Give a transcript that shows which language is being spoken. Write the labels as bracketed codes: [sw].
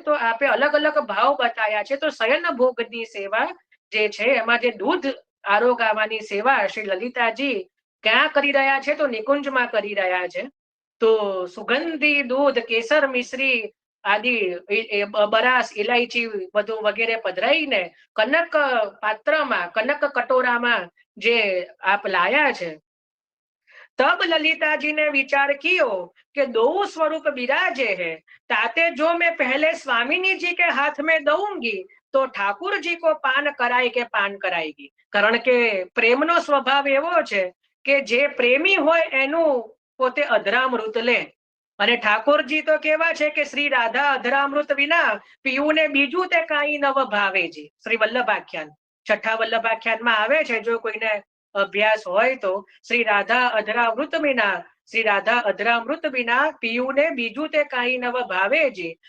[gu] તો આપે અલગ અલગ ભાવ બતાયા છે. તો શયન ભોગની સેવા જે છે, એમાં જે દૂધ આરોગાવાની સેવા શ્રી લલિતાજી ક્યાં કરી રહ્યા છે? તો નિકુંજમાં કરી રહ્યા છે. તો સુગંધી દૂધ, કેસર, મિશ્રી આદિ, બરાસ, ઇલાયચી બધું વગેરે પધરાઈને કનક પાત્રમાં, કનક કટોરામાં જે આપ લાયા છે. [hi] तब ललिता जी ने विचार कियो कि दो स्वरूप बिराजे हैं, ताते जो मैं पहले स्वामिनी जी के हाथ में दूंगी तो ठाकुर जी को पान कराए के पान कराएगी. [gu] कारण के प्रेमनो स्वभाव एवो छे કે જે પ્રેમી હોય એનું પોતે અધરામૃત લે, અને ઠાકોરજી તો કેવા છે કે શ્રી રાધા અધરામૃત વિના પીવું ને બીજું તે કાંઈ નવ ભાવેજી. શ્રી વલ્લભાખ્યાન, છઠ્ઠા વલ્લભાખ્યાનમાં આવે છે. જો કોઈને અભ્યાસ હોય તો શ્રી રાધા અધરામૃત વિના, શ્રી રાધા અધરામૃત વિના પીયું ને બીજું તે કાંઈ નવ ભાવેજી.